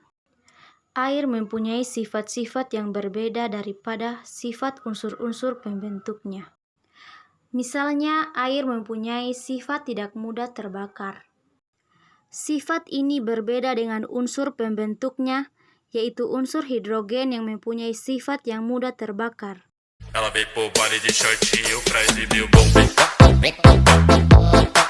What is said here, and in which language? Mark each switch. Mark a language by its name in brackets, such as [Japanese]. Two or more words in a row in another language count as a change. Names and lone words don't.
[Indonesian] Air mempunyai sifat-sifat yang berbeda daripada sifat unsur-unsur pembentuknya. Misalnya, air mempunyai sifat tidak mudah terbakar. Sifat ini berbeda dengan unsur pembentuknya, yaitu unsur hidrogen yang mempunyai sifat yang mudah terbakar. [Portuguese] Ela veio pro baile de shortinho pra exibir o bom.